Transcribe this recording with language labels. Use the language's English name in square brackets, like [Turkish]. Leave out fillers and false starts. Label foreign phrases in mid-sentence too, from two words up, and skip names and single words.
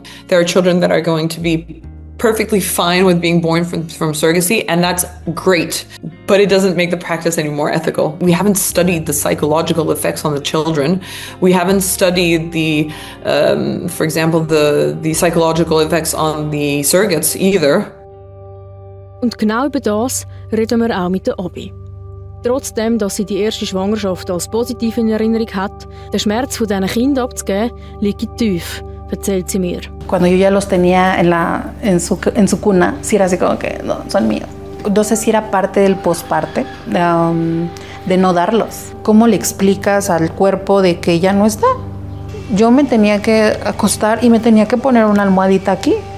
[English] There are children that are going to be perfectly fine with being born from surrogacy, and that's great, but it doesn't make the practice any more ethical. We haven't studied the psychological effects on the children. We haven't studied for example, the psychological effects on the surrogates either. [German] Und genau über das reden wir auch mit der Obi. Trotzdem, dass sie die erste Schwangerschaft als positiv in Erinnerung hat, der Schmerz von diesen Kindern abzugeben, liegt tief, erzählt sie mir. [Spanish] Cuando yo ya los tenía en su cuna, sí era así como que no, son míos. No sé si era parte del postparte, de no darlos. ¿Cómo le explicas al cuerpo de que ya no está? Yo me tenía que acostar y me tenía que poner una almohadita aquí.